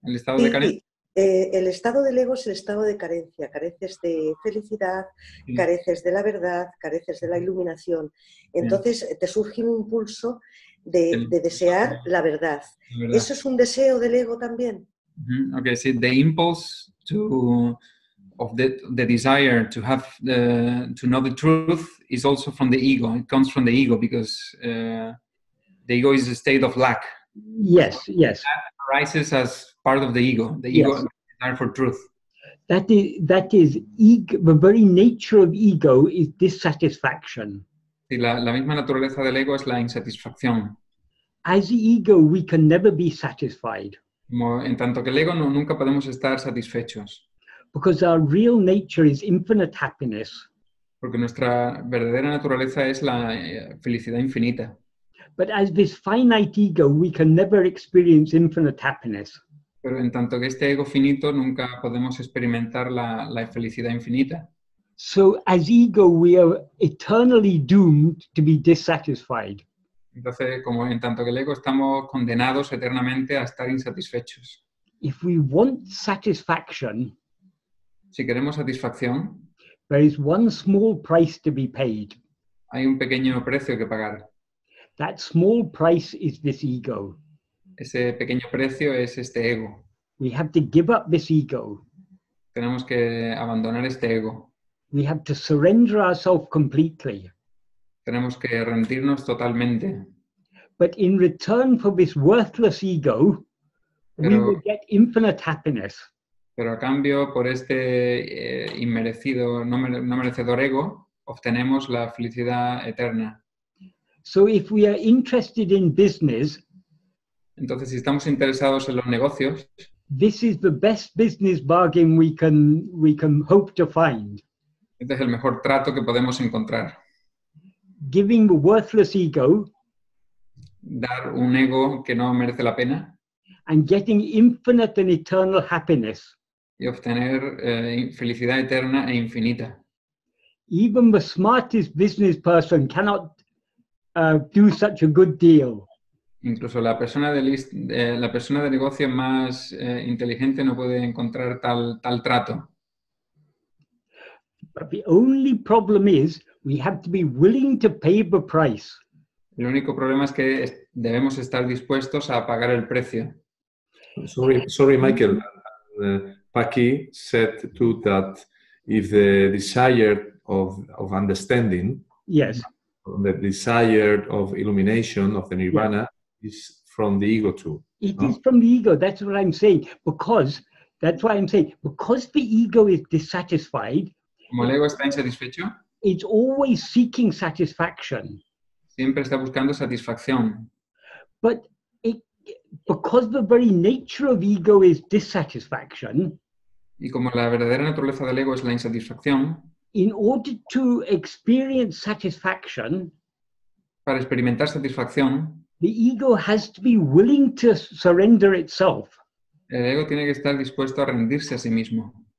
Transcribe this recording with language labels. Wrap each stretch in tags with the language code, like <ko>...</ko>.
<es>¿El estado de carencia? El estado del ego es el estado de carencia. Careces de felicidad, careces de la verdad, careces de la iluminación. Entonces te surge un impulso de desear la verdad. ¿Eso es un deseo del ego también?</es> <en>Okay, so the impulse of the desire to have to know the truth is also from the ego. It comes from the ego because the ego is a state of lack. Yes, yes. That arises as part of the ego. The ego desire for truth. That is ego. The very nature of ego is dissatisfaction.</en> <es>Sí, la misma naturaleza del ego es la insatisfacción.</es> <en>As ego, we can never be satisfied.</en> <es>Como en tanto que el ego nunca podemos estar satisfechos.</es> <en>Because our real nature is infinite happiness.</en> <es>Porque nuestra verdadera naturaleza es la felicidad infinita.</es> <en>But as this finite ego, we can never experience infinite happiness.</en> <es>Pero en tanto que este ego finito, nunca podemos experimentar la felicidad infinita.</es> <en>So as ego, we are eternally doomed to be dissatisfied.</en> <es>Entonces, como en tanto que el ego, estamos condenados eternamente a estar insatisfechos.</es> <en>If we want satisfaction,</en> <es>Si queremos satisfacción,</es> <en>there is one small price to be paid.</en> <es>hay un pequeño precio que pagar.</es> <en>That small price is this ego.</en> <es>Ese pequeño precio es este ego.</es> <en>We have to give up this ego.</en> <es>Tenemos que abandonar este ego.</es> <en>We have to surrender ourselves completely.</en> <es>Tenemos que rendirnos totalmente.</es> <en>But in return for this worthless ego, we</en> <es>Pero-</es> <en>will get infinite happiness.</en> <es>Pero a cambio, por este inmerecido, no merecedor ego, obtenemos la felicidad eterna.</es> <en>So if we are interested in business,</en> <es>Entonces, si estamos interesados en los negocios,</es> <en>this is the best business bargain we can hope to find.</en> <es>este es el mejor trato que podemos encontrar.</es> <en>Giving the worthless ego</en> <es>Dar un ego que no merece la pena</es> <en>and getting infinite and eternal happiness.</en> <es>y obtener felicidad eterna e infinita.</es> <en>Even the smartest business person cannot do such a good deal.</en> <es>Incluso la persona de negocio más inteligente no puede encontrar tal trato.</es> <en>But the only problem is we have to be willing to pay the price.</en> <es>El único problema es que debemos estar dispuestos a pagar el precio.</es> <en>Sorry, Michael. Paki said too that if the desire of understanding, Yes. the desire of illumination, of the nirvana, is from the ego too. It</en> <es>No?</es> <en>is from the ego. That's what I'm saying. Because the ego is dissatisfied,</en> <es>Como el ego está insatisfecho,</es> <en>it's always seeking satisfaction.</en> <es>siempre está buscando satisfacción.</es> <en>But because the very nature of ego is dissatisfaction,</en> <es>Y como la verdadera naturaleza del ego es la insatisfacción,</es> <en>in order to experience satisfaction,</en> <es>para experimentar satisfacción,</es> <en>the ego has to be willing to surrender itself.</en> <es>el ego tiene que estar dispuesto a rendirse a sí mismo.</es>